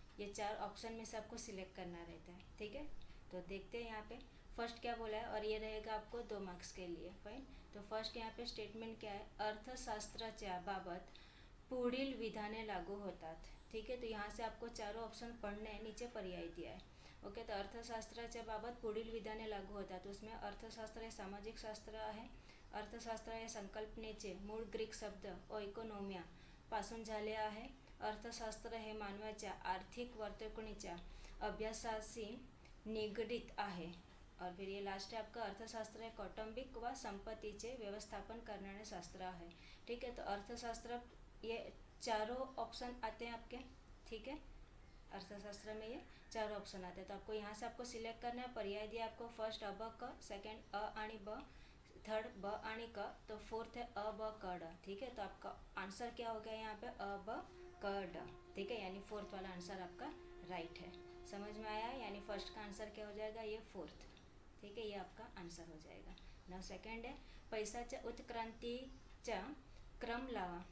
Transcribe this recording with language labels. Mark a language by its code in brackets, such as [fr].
[hi] ये 4 ऑप्शन में से आपको सिलेक्ट करना रहता है। ठीक है, तो देखते हैं यहाँ पे फर्स्ट क्या बोला है, और ये रहेगा आपको 2 मार्क्स के लिए। फाइन, तो फर्स्ट यहाँ पे स्टेटमेंट क्या है, [mr] अर्थशास्त्राच्या बाबत पुढील विधाने लागू होतात। [hi] ठीक है, तो यहाँ से आपको चारों ऑप्शन पढ़ने हैं, नीचे पर्याय दिया है। [mr] ओके, तो अर्थशास्त्राच्या बाबत पुढील विधाने लागू होतात। उसमें अर्थशास्त्र हे सामाजिक शास्त्र आहे। अर्थशास्त्र या संकल्पनेचे मूळ ग्रीक शब्द इकोनॉमिया पासून झाले आहे। अर्थशास्त्र हे मानवाच्या आर्थिक वर्तणुकीच्या अभ्यासाशी निगडित आहे। [hi] और फिर ये लास्ट है आपका, [mr] अर्थशास्त्र है कौटुंबिक व संपत्तीचे व्यवस्थापन करणारे शास्त्र है। [hi] ठीक है, तो अर्थशास्त्र ये चारों ऑप्शन आते हैं आपके। ठीक है, अर्थशास्त्र में ये चारों ऑप्शन आते हैं, तो आपको यहाँ से आपको सिलेक्ट करना है। पर्याय दिया आपको, फर्स्ट अ ब क, सेकंड अ आणि ब, थर्ड ब आणि क, तो फोर्थ है अ ब क ड। ठीक है, तो आपका आंसर क्या हो गया यहाँ पे, अ ब क ड। ठीक है, यानी फोर्थ वाला आंसर आपका राइट है। समझ में आया, यानी फर्स्ट का आंसर क्या हो जाएगा, ये फोर्थ। ठीक है, ये आपका आंसर हो जाएगा। नाउ सेकंड है, [mr] पैसाच्या उत्क्रांतीचा क्रम लावा।